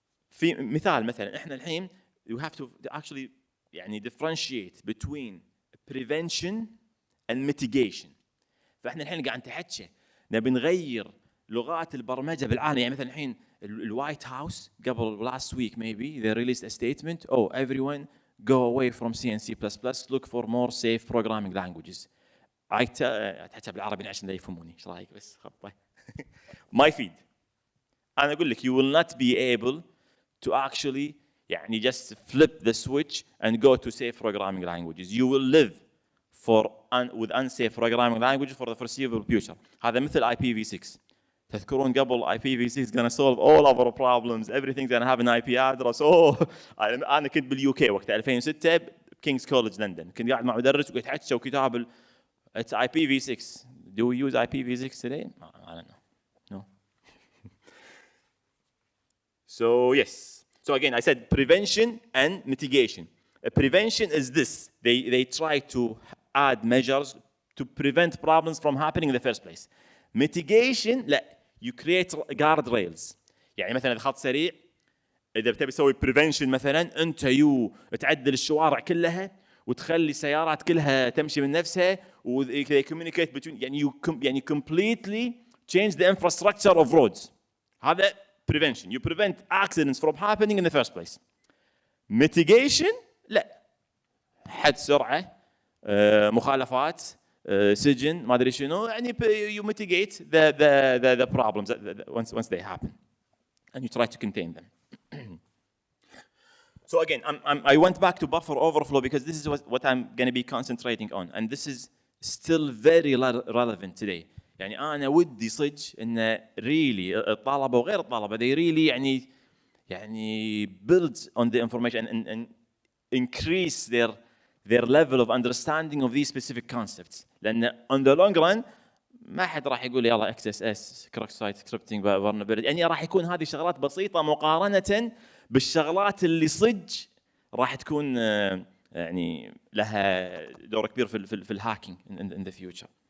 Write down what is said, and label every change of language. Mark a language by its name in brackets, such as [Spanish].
[Arabic] في مثال مثلا احنا الحين [English] you have to actually يعني differentiate between prevention and mitigation. [Arabic] فاحنا الحين قاعد نتحكي نبي نغير لغات البرمجه بالعالم. يعني مثلا الحين الوايت هاوس قبل [English] last week maybe they released a statement, oh everyone go away from C and C++, look for more safe programming languages. [Arabic] حتى بالعربي عشان لا يفهموني، ايش رايك بس خطه؟ ما يفيد. انا اقول لك [English] you will not be able to actually يعني just flip the switch and go to safe programming languages. You will live with unsafe programming languages for the foreseeable future. [Arabic] هذا مثل IPv6. تذكرون قبل [English] IPv6 is gonna solve all our problems, everything's gonna have an IP address. [Arabic] أنا كنت باليو كي وقت 2006 كينجز كولج لندن، كنت قاعد مع مدرس ويتحكى وكتاب [English] it's IPv6. Do we use IPv6 today? I don't know. No. So yes. So again, I said prevention and mitigation. Prevention is this. They try to add measures to prevent problems from happening in the first place. Mitigation, لا. You create guardrails. [Arabic] يعني مثلا إذا خط سريع، إذا بتبي تسوي prevention مثلا، أنت تعدل الشوارع كلها وتخلي السيارات كلها تمشي من نفسها و [English] they communicate between [Arabic] يعني [English] completely change the infrastructure of roads. [Arabic] هذا [English] prevention. You prevent accidents from happening in the first place. Mitigation [Arabic] لا، حد سرعة، مخالفات، سجن، ما ادري شنو، يعني [English] you mitigate the problems once they happen and you try to contain them. So again, I went back to buffer overflow because this is what I'm going to be concentrating on, and this is still very relevant today. [Arabic] يعني أنا ودي صدق إن [English] really [Arabic] الطلبة وغير الطلبة [English] they really يعني build on the information and increase their level of understanding of these specific concepts. [Arabic] لأن [English] on the long run [Arabic] ما حد راح يقول يلا XSS cross site scripting vulnerability، يعني راح يكون هذه شغلات بسيطة مقارنة بالشغلات اللي صدق راح تكون يعني لها دور كبير في الهاكينج [English] in the future.